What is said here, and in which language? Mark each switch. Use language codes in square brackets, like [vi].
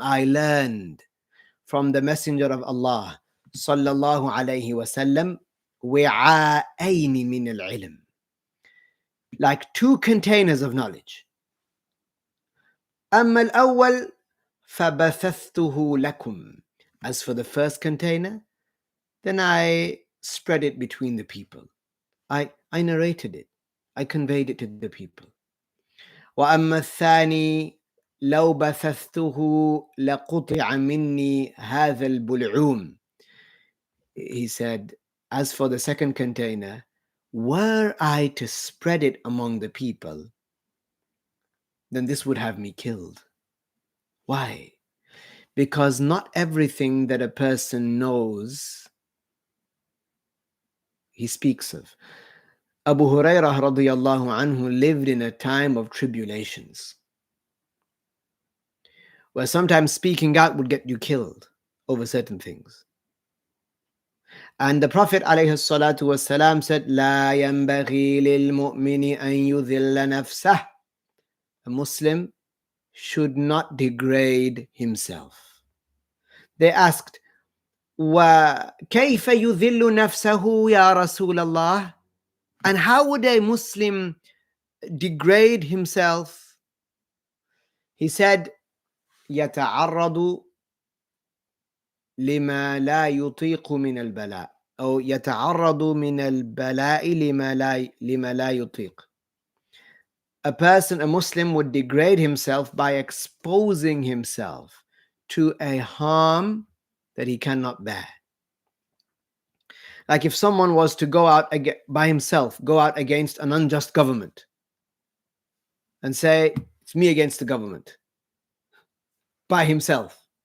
[en] I learned from the Messenger of Allah sallallahu alayhi wasallam wi'a'ayn min al-ilm, like two containers of knowledge. [ar] أما الأول فبثثته لكم. [en] As for the first container, then I spread it between the people. I narrated it. I conveyed it to the people. [ar] وأما الثاني لو بثثته لقطع مني هذا البلعوم. [en] He said, as for the second container, were I to spread it among the people, then this would have me killed. Why? Because not everything that a person knows he speaks of. Abu Hurairah radiyallahu anhu lived in a time of tribulations, where sometimes speaking out would get you killed over certain things. And the Prophet ﷺ said, [ar] لا ينبغي للمؤمن أن يذل نفسه. [en] A Muslim should not degrade himself. They asked, [ar] وَكَيْفَ يُذِلُّ نَفْسَهُ يَا رَسُولَ اللَّهِ? [en] And how would a Muslim degrade himself? He said, [ar] يَتَعَرَّضُ لما لا يطيق من البلاء أو يتعرض من البلاء لما لا يطيق. [en] A person, a Muslim, would degrade himself by exposing himself to a harm that he cannot bear. Like if someone was to go out by himself, go out against an unjust government and say, it's me against the government, by himself.